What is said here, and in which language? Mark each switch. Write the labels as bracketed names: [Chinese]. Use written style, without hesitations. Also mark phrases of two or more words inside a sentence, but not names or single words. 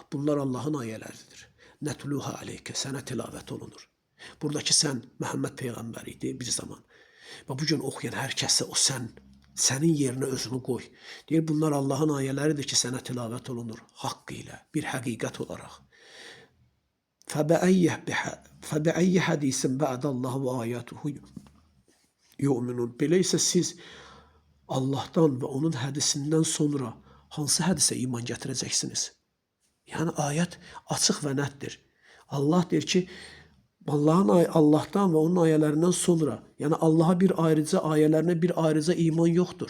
[Azerbaijani] Bunlar Allahın ayələridir. [Arabic] نتلوها عليك, [Azerbaijani] sənə tilavət olunur. Buradakı sən Məhəmməd Peyğəmbər idi bir zaman. Və bugün oxuyan hər kəsə o sənin yerinə özünü qoy. Deyir, bunlar Allahın ayələridir ki, sənə tilavət olunur. Haqqı ilə, bir həqiqət olaraq. [Arabic] فَبَأَيِّ حَدِيثٍ بَعْدَ اللّٰهِ وَآيَاتُهُ يُؤْمِنُونَ. [Azerbaijani] Belə isə siz Allahdan və onun hədisindən sonra hansı hədisə iman gətirəcəksiniz? Yəni ayət açıq və nətdir. Allah deyir ki, Allahdan və onun ayələrindən sonra, yəni Allaha bir ayrıca, ayələrinə bir ayrıca iman yoxdur.